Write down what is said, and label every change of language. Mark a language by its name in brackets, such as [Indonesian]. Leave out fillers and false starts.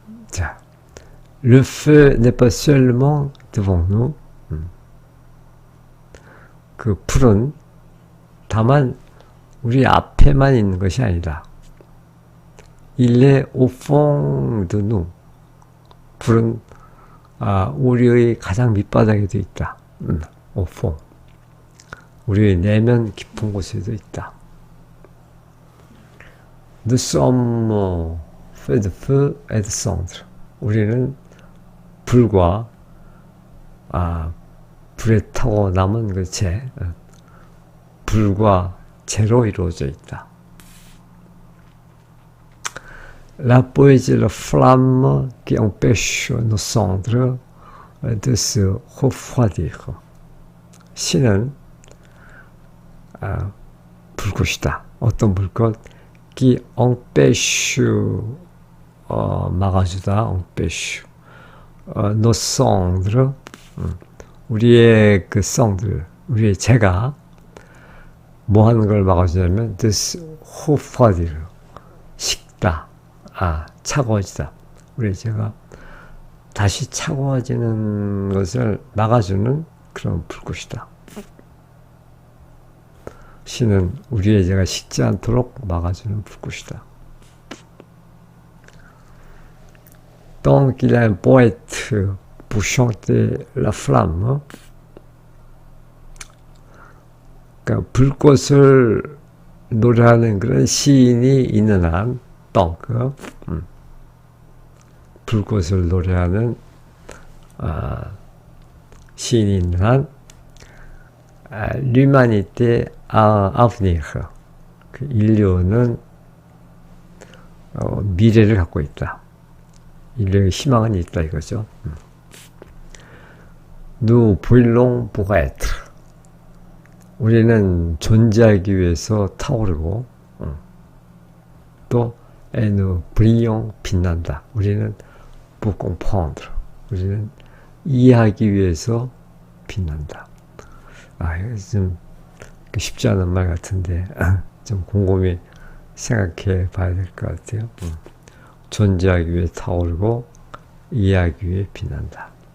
[French] 자, le feu n'est pas seulement devant nous. [Korean] 그 불은 다만 우리 앞에만 있는 것이 아니다. [French] Il est au fond de nous. [Korean] 불은 우리의 가장 밑바닥에도 있다. [French] au fond. [Korean] 우리의 내면 깊은 곳에도 있다. [French] Nous sommes faits de feu et de cendre. [Korean] 우리는 불과 불에 타고 남은 그 재, 불과 재로 이루어져 있다. [French] La poésie est la flamme qui empêche nos cendres de se refroidir. [Korean] 신은 불꽃이다. 어떤 불꽃? [French] qui empêche [Korean] 막아주다. [French] empêche nos cendres [Korean] 우리의 그 [French] cendre [Korean] 우리의 재가 뭐 하는 걸 막아주냐면 [French] de se refroidir [Korean] 식다. 차가워지다. 우리 제가 다시 차가워지는 것을 막아주는 그런 불꽃이다. 신은 우리의 죄가 식지 않도록 막아주는 불꽃이다. [French] Donc il y a un poète pour chanter la flamme. [Korean] 그러니까 불꽃을 노래하는 그런 시인이 있는 한 donc 불꽃을 노래하는 시인이 있는 한 [French] l'humanité a un avenir. [Korean] 그 인류는 미래를 갖고 있다. 인류의 희망은 있다 이거죠. [French] Nous brûlons pour être. [Korean] 우리는 존재하기 위해서 타오르고 또 [French] et nous brillons [Korean] 빛난다. 우리는 [French] pour comprendre. [Korean] 우리는 이해하기 위해서 빛난다. 이거 좀 쉽지 않은 말 같은데 좀 곰곰이 생각해 봐야 될 것 같아요. 존재하기 위해 타오르고 이해하기 위해 빛난다.